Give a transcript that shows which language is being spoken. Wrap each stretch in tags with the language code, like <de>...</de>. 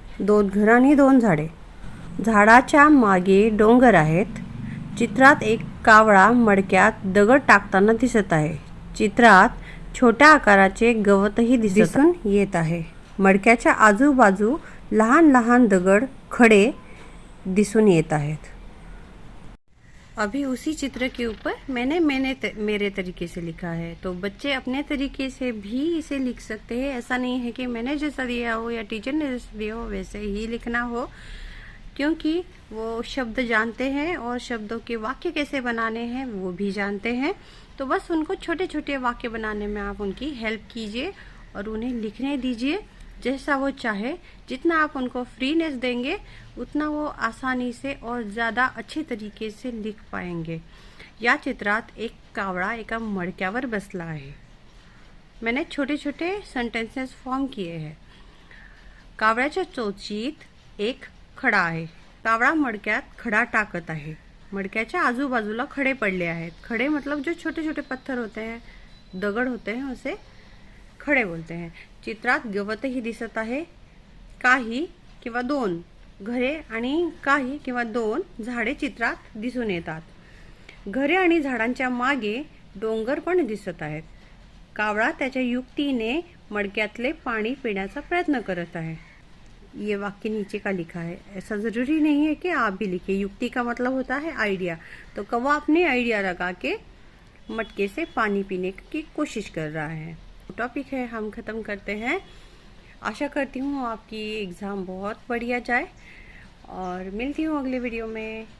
<mr>2 घर आणि 2 झाडे. झाडाच्या मागे डोंगर आहेत. चित्रात एक कावळा मडक्यात दगड टाकताना दिसत आहे. चित्रात छोट्या आकाराचे गवतही दिसून येत आहे. मडक्याच्या आजूबाजू लहान लहान दगड खडे दिसून येत आहेत.</mr> <hi>अभी उसी चित्र के ऊपर मैंने मेरे तरीके से लिखा है. तो बच्चे अपने तरीके से भी इसे लिख सकते हैं. ऐसा नहीं है कि मैंने जैसा दिया हो या टीचर ने जैसा दिया हो वैसे ही लिखना हो, क्योंकि वो शब्द जानते हैं और शब्दों के वाक्य कैसे बनाने हैं वो भी जानते हैं. तो बस उनको छोटे छोटे वाक्य बनाने में आप उनकी हेल्प कीजिए और उन्हें लिखने दीजिए जैसा वो चाहे. जितना आप उनको फ्रीनेस देंगे उतना वो आसानी से और ज़्यादा अच्छे तरीके से लिख पाएंगे.</hi> <mr>या चित्रात एक कावळा एका मडक्यावर बसला आहे.</mr> <hi>मैंने छोटे छोटे सेंटेंसेस फॉर्म किए हैं.</hi> <mr>कावळ्याच्या चोचीत एक खडा आहे. कावळा मडक्यात खडा टाकत आहे. मडक्याच्या आजूबाजूला खडे पडले आहेत.</mr> <hi>खडे मतलब जो छोटे छोटे पत्थर होते हैं, दगड होते हैं, उसे खडे बोलते हैं.</hi> <mr>चित्रात गवतही दिसत आहे. काही किंवा 2 घरे आणि काही किंवा 2 झाडे चित्रात दिसून येतात. घरे आणि झाडांच्या मागे डोंगर पण दिसत आहेत. कावळा त्याच्या युक्तीने मडक्यातले पाणी पिण्याचा प्रयत्न करत आहे.</mr> <hi>ये वाक्य नीचे का लिखा है. ऐसा ज़रूरी नहीं है कि आप भी लिखिए. युक्ति का मतलब होता है आइडिया. तो कौवा अपने आइडिया लगा के मटके से पानी पीने की कोशिश कर रहा है. टॉपिक है हम ख़त्म करते हैं. आशा करती हूँ आपकी एग्ज़ाम बहुत बढ़िया जाए और मिलती हूँ अगले वीडियो में.</hi>